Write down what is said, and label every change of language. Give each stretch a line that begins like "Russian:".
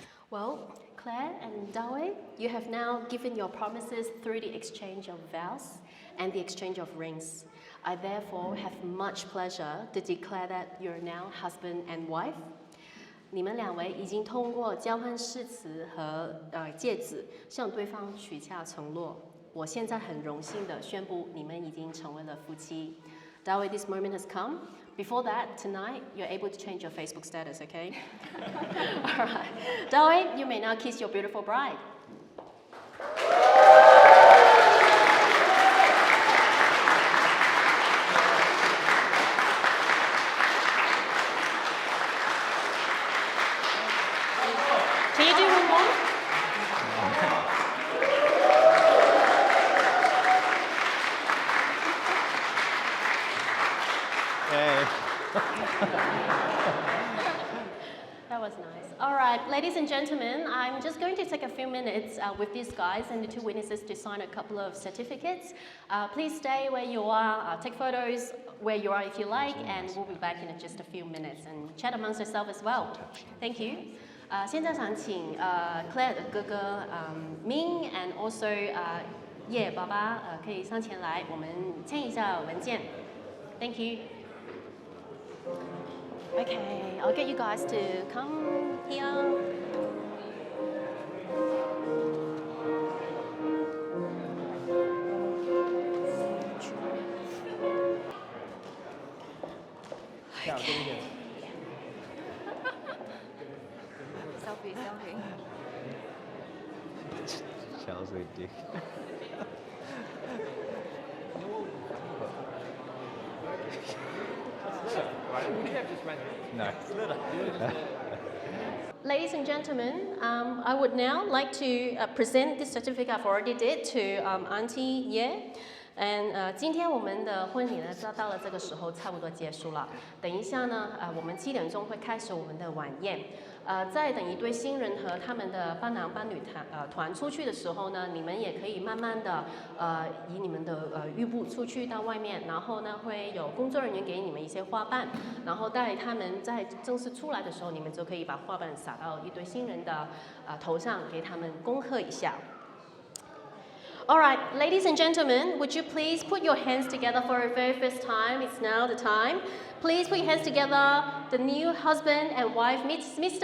English: Well, Claire and Dawei, you have now given your promises through the exchange of vows and the exchange of rings. I therefore have much pleasure to declare that you're now husband and wife.
Chinese: 你们两位已经通过交换誓词和戒指向对方许下承诺。我现在很荣幸地宣布，你们已经成为了夫妻。
English: Dawei, this moment has come. Before that, tonight, you're able to change your Facebook status, okay? All right. Dawei, you may now kiss your beautiful bride. Can you do one more? That was nice. All right, ladies and gentlemen, I'm just going to take a few minutes with these guys and the two witnesses to sign a couple of certificates. Please stay where you are, take photos where you are if you like, and we'll be back in just a few minutes and chat amongst yourselves as well. Thank you.
Chinese: 现在想请Claire 的哥哥Ming
English: and also
Chinese: 叶爸爸可以上前来，我们签一下文件。
English: Thank you. Okay, I'll get you guys to come here. Selfie, selfie. Chelsea Dick. No. Ladies and gentlemen, I would now like to present this certificate I've already did to Auntie Ye.
Chinese: And 今天我们的婚礼呢，到了这个时候差不多结束了。等一下呢，我们7点钟会开始我们的晚宴。在等一对新人和他们的伴郎伴侣团出去的时候呢，你们也可以慢慢的以你们的玉步出去到外面，然后呢会有工作人员给你们一些花瓣，然后待他们在正式出来的时候，你们就可以把花瓣撒到一对新人的头上，给他们恭贺一下。
English: All right, ladies and gentlemen, would you please put your hands together for a very first time? It's now the time. Please put your hands together, the new husband and wife, Mr.